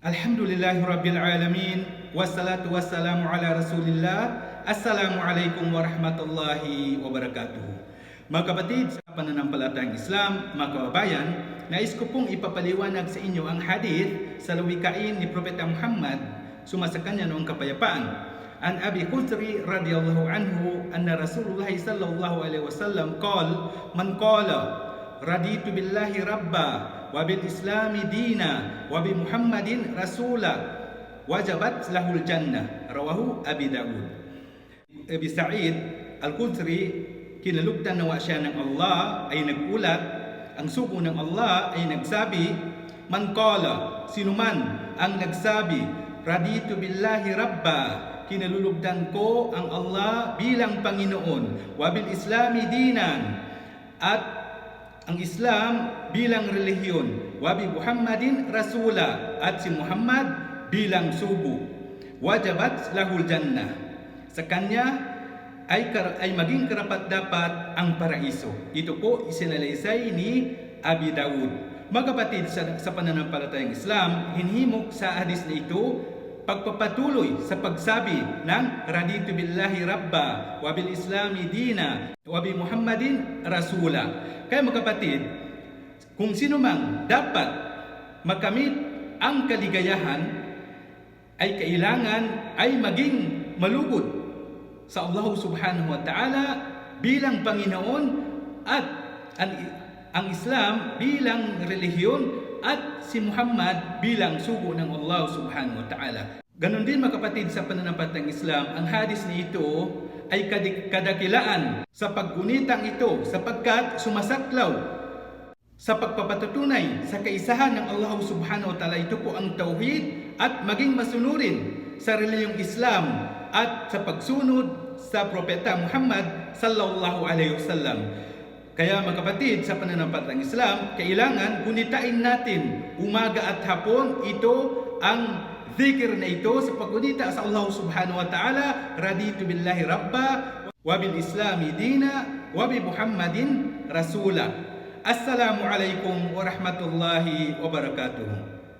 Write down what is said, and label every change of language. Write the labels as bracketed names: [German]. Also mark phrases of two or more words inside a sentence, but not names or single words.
[Arabic] الحمد لله رب العالمين والصلاة والسلام على رسول الله. السلام عليكم ورحمة الله وبركاته. [Filipino] Mga kapatid sa pananampalatayang Islam, mga kababayan, nais ko pong ipapaliwanag sa inyo ang hadith sa lawikain ni Propeta Muhammad, sumasakanya noong kapayapaan. [Arabic] عن أبي الخدري رضي الله عنه أن رسول الله صلى الله عليه وسلم قال من قال رضيت بالله ربا وبالإسلام دينا وبمحمد رسولا وجبت له الجنة، رواه أبي داود. [Filipino] Abi Sa'id Al-Khudri, kinalugdan nawa siya ng Allah, ay nagulat, ang sugo ng Allah ay nagsabi, [Arabic] من قال, [Filipino] sinuman ang nagsabi, [Arabic] رضيت بالله ربا, [Filipino] kinalulugdan ko ang Allah bilang Panginoon, [Arabic] وبالإسلام دينا, [Filipino] at ang Islam bilang relihiyon, [Arabic] وبمحمد رسولا, [Filipino] at si Muhammad bilang sugo, [Arabic] وجبت له الجنة, [Filipino] sa kanya ay maging karapat-dapat ang paraiso. Ito po isinalaysay ni Abi Daud. Mga kapatid sa pananampalatayang Islam, hinhimok sa hadis na ito pagpapatuloy sa pagsabi ng [Arabic] رضيت بالله ربا وبالإسلام دينا وبمحمد رسولا. [Filipino] Kaya mga kapatid, kung sino mang dapat makamit ang kaligayahan, ay kailangan ay maging malugod sa Allah [Arabic] سبحانه وتعالى [Filipino] bilang Panginoon, at ang Islam bilang relihiyon, at si Muhammad bilang sugo ng Allah [Arabic] سبحانه وتعالى. [Filipino] Ganon din mga kapatid sa pananampalatayang Islam, ang hadis ni ito ay kadakilaan sa paggunitang ito, sapagkat sumasaklaw sa pagpapatutunay sa kaisahan ng Allah [Arabic] سبحانه وتعالى. [Filipino] Ito po ang tauhid, at maging masunurin sa relihiyong Islam at sa pagsunod sa Propeta Muhammad [Arabic] صلى الله عليه وسلم. [Filipino] Kaya mga kapatid sa pananampalatayang Islam, kailangan gunitain natin umaga at hapon ang zikir na ito sa paggunita sa Allah [Arabic] سبحانه وتعالى, رضيت بالله ربا وبالإسلام دينا وبمحمد رسولا. السلام عليكم ورحمة الله وبركاته.